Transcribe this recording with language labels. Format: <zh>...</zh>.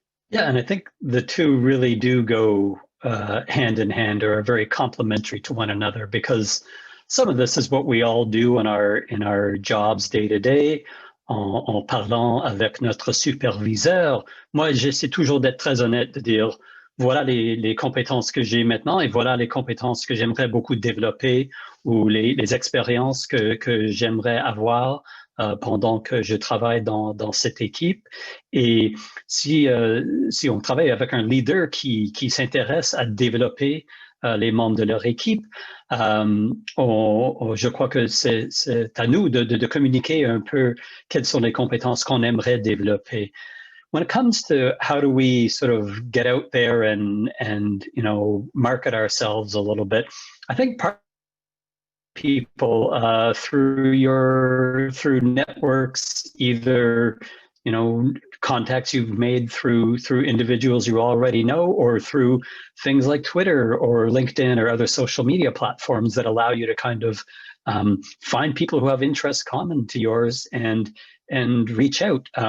<en>Yeah, and I think the two really do go hand in hand or are very complementary to one another, because some of this is what we all do in our jobs day to day,</en> <fr>en parlant avec notre superviseur. Moi, j'essaie toujours d'être très honnête, de dire voilà les compétences que j'ai maintenant et voilà les compétences que j'aimerais beaucoup développer ou les expériences que j'aimerais avoir pendant que je travaille dans cette équipe. Et si on travaille avec un leader qui s'intéresse à développer les membres de leur équipe, je crois que c'est à nous de communiquer un peu quelles sont les compétences qu'on aimerait développer.</fr> <en>When it comes to how do we sort of get out there and you know, market ourselves a little bit, I think part people through networks, either, you know, contacts you've made through individuals you already know, or through things like Twitter or LinkedIn or other social media platforms that allow you to kind of find people who have interests common to yours and reach out.</en>